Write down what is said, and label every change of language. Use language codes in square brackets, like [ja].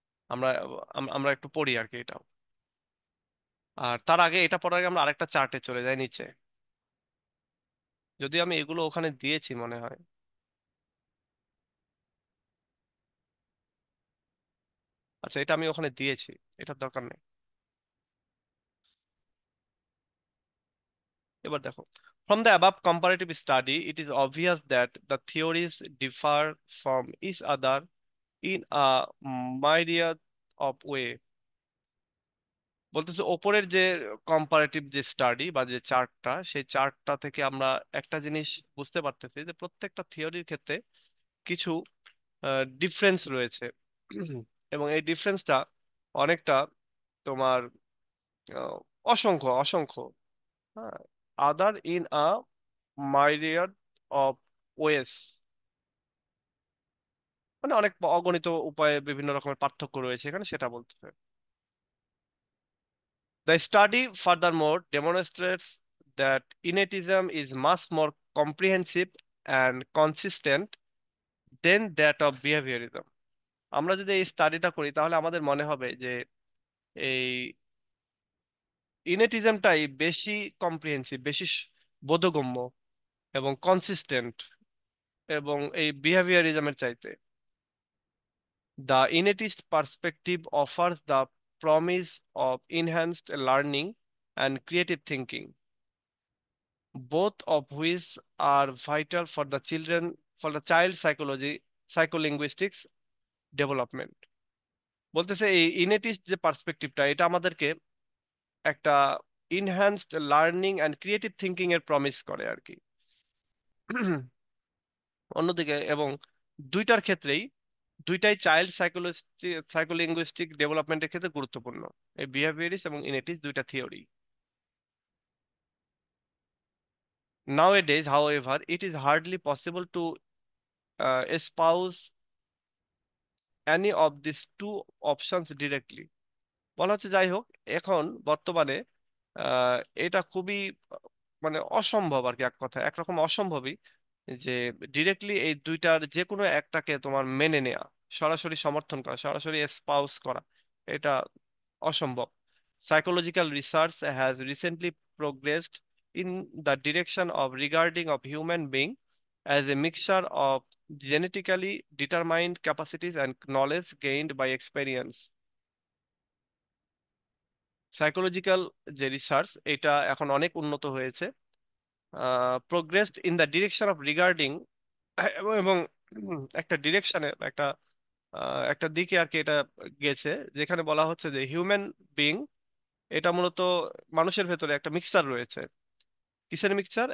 [bn] আমরা আমরা একটু পড়ি আর কি এটাও। আর তার আগে, এটা পড়ার আগে আমরা আরেকটা চার্টে চলে যাই নিচে। যদি আমি এগুলো ওখানে দিয়েছি মনে হয়। আচ্ছা, এটা আমি ওখানে দিয়েছি, এটার দরকার নেই। এবার দেখো, [en] from the above comparative study it is obvious that the theories differ from each other in a myriad of way। [bn] বলতেছে ওপরের যে কম্পারেটিভ যে স্টাডি বা যে চার্টটা, সেই চার্টটা থেকে আমরা একটা জিনিস বুঝতে পারতেছি যে প্রত্যেকটা থিওরির ক্ষেত্রে কিছু ডিফারেন্স রয়েছে। এবং এই ডিফারেন্সটা অনেকটা তোমার আহ, অসংখ্য অসংখ্য, হ্যাঁ, [en] other in a myriad of ways, [bn] মানে অনেক অগণিত উপায়ে বিভিন্ন রকমের পার্থক্য রয়েছে এখানে, সেটা বলতেছে। [en] The study furthermore demonstrates that innatism is much more comprehensive and consistent than that of behaviorism। [bn] আমরা যদি এই স্টাডিটা করি তাহলে আমাদের মনে হবে যে এই ইনেটিজমটাই বেশি কম্প্রিহেন্সিভ, বেশি বোধগম্য এবং কনসিস্টেন্ট এবং এই বিহেভিয়ারিজমের চাইতে। [en] The innatist perspective offers the promise of enhanced learning and creative thinking, both of which are vital for the child psychology psycholinguistics development। [bn] বলতেছে এই ইনেটিস্ট যে পার্সপেক্টিভটা, এটা আমাদেরকে একটা [en] enhanced learning and creative thinking [bn] এর প্রমিস করে আর কি। অন্যদিকে এবং দুইটার ক্ষেত্রেই, দুইটাই চাইল্ড সাইকোলিঙ্গুইস্টিক ডেভেলপমেন্টের ক্ষেত্রে গুরুত্বপূর্ণ, এই বিহেভিয়ারিস্ট এবং ইনেটিস্ট দুইটা theory. [en] Nowadays, however, it is hardly possible to espouse any of these two options directly। [bn] বলা হচ্ছে যাই হোক, এখন বর্তমানে আহ, এটা খুবই মানে অসম্ভব আর কি, এক কথা একরকম অসম্ভবই যে ডিরেক্টলি এই দুইটার যে কোনো একটাকে তোমার মেনে নেওয়া, সরাসরি সমর্থন করা, সরাসরি এসপাউস করা, এটা অসম্ভব। [en] Psychological research has recently progressed in the direction of regarding of human being as a mixture of genetically determined capacities and knowledge gained by experience। [bn] Psychological যে রিসার্চ, এটা এখন অনেক উন্নত হয়েছে, [en] progressed in the direction of regarding, [bn] এবং এবং একটা ডিরেকশনে, একটা দিকে আর কি এটা গেছে, যেখানে বলা হচ্ছে যে হিউম্যান বিং, এটা মূলত মানুষের ভেতরে একটা মিক্সচার রয়েছে। কিসের মিক্সচার?